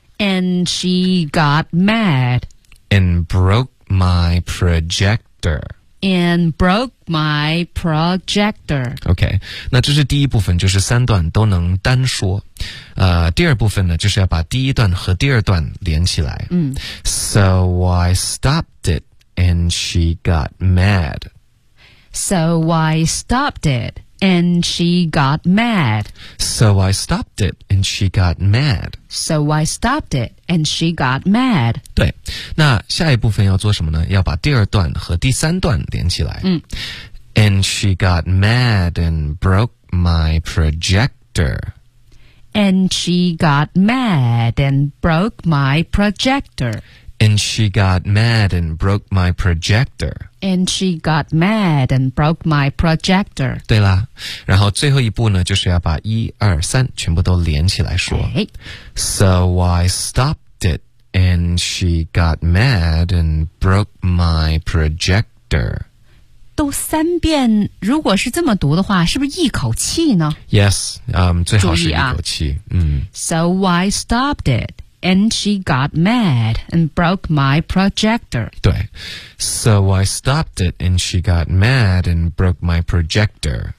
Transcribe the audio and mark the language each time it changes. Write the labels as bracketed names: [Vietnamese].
[English] And she got mad. And broke my projector. And broke my projector. Okay, [Chinese] 那这是第一部分，就是三段都能单说。第二部分呢，就是要把第一段和第二段连起来。 [English] So I stopped it and she got mad. So I stopped it. And she got mad. So I stopped it, and she got mad. So I stopped it, and she got mad. [Chinese] 对，那下一部分要做什么呢？要把第二段和第三段连起来。 [English] And she got mad and broke my projector. And she got mad and broke my projector. And she got mad and broke my projector. And she got mad and broke my projector. [Chinese] 对啦，然后最后一步呢，就是要把一二三全部都连起来说。 [English] Okay. So I stopped it, and she got mad and broke my projector. [Chinese] 都三遍，如果是这么读的话，是不是一口气呢？ [English] Yes, [Chinese] 最好是一口气。 [English] So I stopped it. And she got mad and broke my projector. [Chinese] 对 [English] So I stopped it and she got mad and broke my projector.